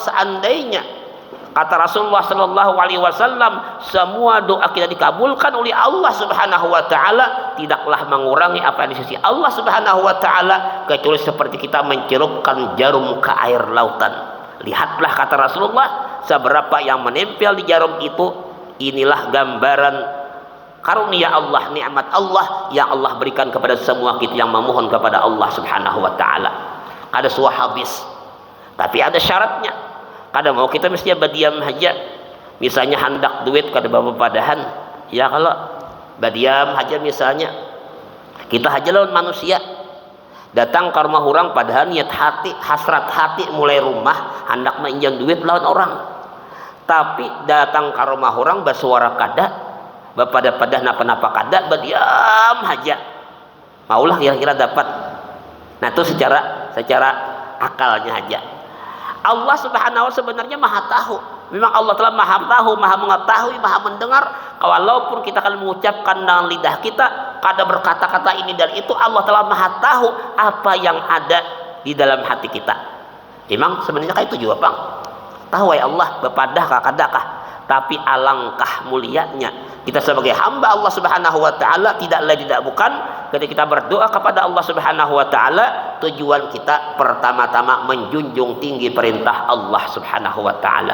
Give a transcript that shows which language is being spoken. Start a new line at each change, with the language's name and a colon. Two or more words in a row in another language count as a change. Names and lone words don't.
Indonesian: Seandainya kata Rasulullah
Arabic: صلى الله عليه وسلم,
Indonesian: semua doa kita dikabulkan oleh Allah
Arabic: سبحانه وتعالى,
Indonesian: tidaklah mengurangi apa yang di sisi Allah
Arabic: سبحانه وتعالى
Indonesian: kecuali seperti kita mencelupkan jarum ke air lautan. Lihatlah kata Rasulullah, seberapa yang menempel di jarum itu. Inilah gambaran karunia Allah, nikmat Allah yang Allah berikan kepada semua kita yang memohon kepada Allah
Arabic: سبحانه وتعالى.
Banjar: Kada suah habis, tapi ada syaratnya. Kada mau kita mestinya berdiam saja. Misalnya hendak duit kada bawa padahan, ya kalau berdiam saja.
Indonesian: Misalnya kita aja lawan manusia datang ke rumah orang padahal niat hati, hasrat hati mulai rumah hendak menjang duit lawan orang. Tapi datang ke rumah orang bersuara kada, berpada-pada napa-napa kada, berdiam aja.
Banjar: Maulah kira-kira dapat.
Indonesian: Nah, itu secara akalnya aja. Allah
Arabic: سبحانه و
Indonesian: sebenarnya maha tahu. Memang Allah telah maha tahu, maha mengetahui, maha mendengar. Walaupun kita akan mengucapkan dengan lidah kita, kada berkata-kata ini dan itu, Allah telah maha tahu apa yang ada di dalam hati kita. Memang sebenarnya kayak itu juga, Bang.
Banjar: Tahu ya Allah bepadah kadakah,
Indonesian: tapi alangkah mulianya kita sebagai hamba Allah
Arabic: سبحانه وتعالى,
Indonesian: tidak lain tidak bukan ketika kita berdoa kepada Allah
Arabic: سبحانه وتعالى,
Indonesian: tujuan kita pertama-tama menjunjung tinggi perintah Allah
Arabic: سبحانه وتعالى.